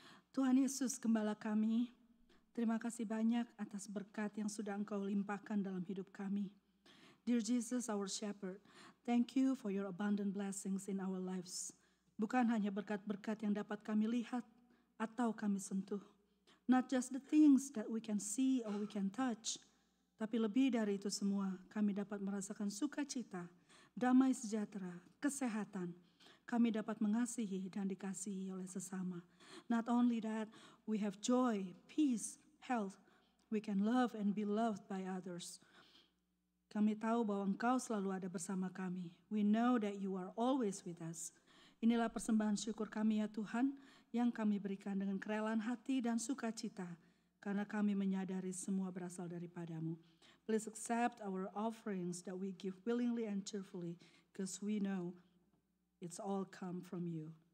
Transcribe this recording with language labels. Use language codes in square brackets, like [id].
[id] Tuhan Yesus, Gembala kami, terima kasih banyak atas berkat yang sudah Engkau limpahkan dalam hidup kami. [en] Dear Jesus, our Shepherd, thank you for your abundant blessings in our lives. [id] Bukan hanya berkat-berkat yang dapat kami lihat atau kami sentuh. [en] Not just the things that we can see or we can touch, [id] tapi lebih dari itu semua, kami dapat merasakan sukacita, damai sejahtera, kesehatan. Kami dapat mengasihi dan dikasihi oleh sesama. [en] Not only that, we have joy, peace, health. We can love and be loved by others. [id] Kami tahu bahwa Engkau selalu ada bersama kami. [en] We know that you are always with us. [id] Inilah persembahan syukur kami ya Tuhan, yang kami berikan dengan kerelaan hati dan sukacita, karena kami menyadari semua berasal daripada-Mu. [en] Please accept our offerings that we give willingly and cheerfully, because we know it's all come from you.